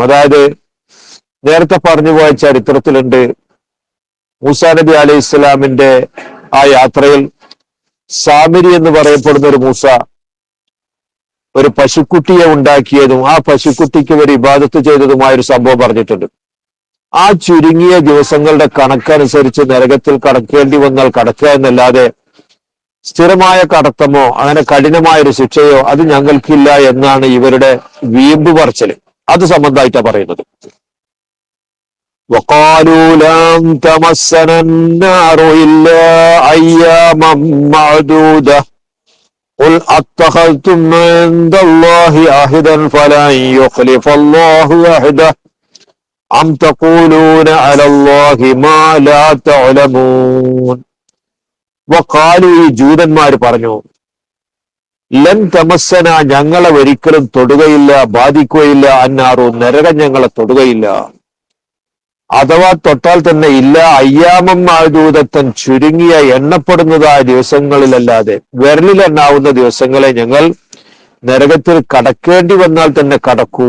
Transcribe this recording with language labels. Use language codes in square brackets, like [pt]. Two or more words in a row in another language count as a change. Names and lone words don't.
[ml] അതായത് നേരത്തെ പറഞ്ഞു പോയ ചരിത്രത്തിലുണ്ട്, മൂസാ നബി അലൈഹി ഇസ്ലാമിന്റെ ആ യാത്രയിൽ സാമിരി എന്ന് പറയപ്പെടുന്ന ഒരു മൂസ ഒരു പശുക്കുട്ടിയെ ഉണ്ടാക്കിയതും ആ പശുക്കുട്ടിക്ക് ഒരു ഇബാദത്ത് ചെയ്തതുമായ ഒരു സംഭവം പറഞ്ഞിട്ടുണ്ട്. ആ ചുരുങ്ങിയ ദിവസങ്ങളുടെ കണക്കനുസരിച്ച് നരകത്തിൽ കടക്കേണ്ടി വന്നാൽ കടക്കുക എന്നല്ലാതെ സ്ഥിരമായ കടത്തമോ അങ്ങനെ കഠിനമായൊരു ശിക്ഷയോ അത് ഞങ്ങൾക്കില്ല എന്നാണ് ഇവരുടെ വീമ്പ് പറച്ചില്. അത് സംബന്ധമായിട്ടാണ് പറയുന്നത്. [ar] وقالوا لن تمسنا النار إلا أياما معدودة قل أتخذتم عند الله عهدا فلن يخلف الله عهده أم تقولون على الله ما لا تعلمون. [ml] വഖാലു ഈ ജൂതന്മാർ പറഞ്ഞു, [ar] لن تمسنا [ml] ഞങ്ങളെ ഒരിക്കലും തൊടുകയില്ല, ബാധിക്കുകയില്ല, അന്നാറു നരകം ഞങ്ങളെ തൊടുകയില്ല. അഥവാ തൊട്ടാൽ തന്നെ ഇല്ല [ar] أياما معدودة [ml] ചുരുങ്ങിയ എണ്ണപ്പെടുന്നതായ ദിവസങ്ങളിലല്ലാതെ, വിരലിലെണ്ണാവുന്ന ദിവസങ്ങളെ ഞങ്ങൾ നരകത്തിൽ കടക്കേണ്ടി വന്നാൽ തന്നെ കടക്കൂ.